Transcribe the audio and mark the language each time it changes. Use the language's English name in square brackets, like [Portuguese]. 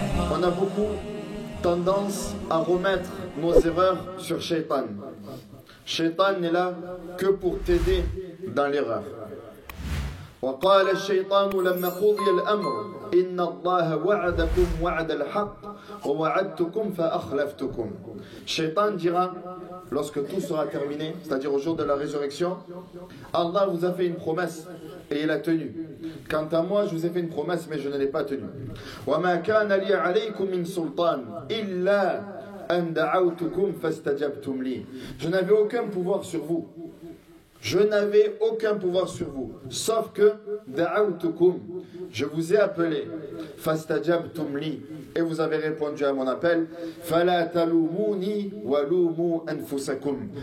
[French] On a beaucoup tendance à remettre nos erreurs sur Shaitan. Shaitan n'est là que pour t'aider dans l'erreur. [Arabic] وقال الشيطان لما قضي الأمر إن الله وعدكم وعد الحق ووعدتكم فأخلفتكم. [French] Shaitan dira lorsque tout sera terminé, c'est-à-dire au jour de la résurrection, Allah vous a fait une promesse et il a tenu. Quant à moi, je vous ai fait une promesse mais je ne l'ai pas tenue. [Arabic] وما كان لي عليكم من سلطان إلا أن دعوتكم فاستجبتم لي. [French] Je n'avais aucun pouvoir sur vous. Je n'avais aucun pouvoir sur vous, sauf que da'awtukum, je vous ai appelé, [Arabic] fastajabtum li, [French] et vous avez répondu à mon appel, [Arabic] fala talumuni walumu anfusakum.